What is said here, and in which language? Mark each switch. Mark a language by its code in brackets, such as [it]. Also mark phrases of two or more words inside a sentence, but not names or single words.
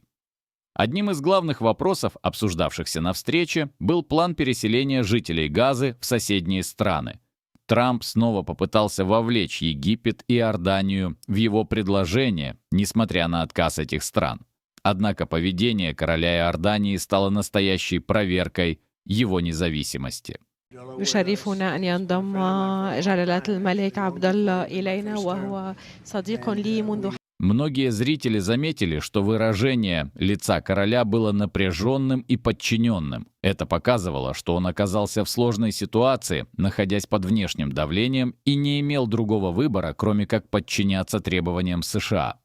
[ru] Одним из главных вопросов, обсуждавшихся на встрече, был план переселения жителей Газы в соседние страны. Трамп снова попытался вовлечь Египет и Иорданию в его предложение, несмотря на отказ этих стран. Однако поведение короля Иордании стало настоящей проверкой его независимости. [ar] يشرفنا أن ينضم جلالة الملك عبد الله إلينا وهو صديق لي منذ. [ru] Многие зрители заметили, что выражение лица короля было напряженным и подчиненным. Это показывало, что он оказался в сложной ситуации, находясь под внешним давлением, и не имел другого выбора, кроме как подчиняться требованиям США.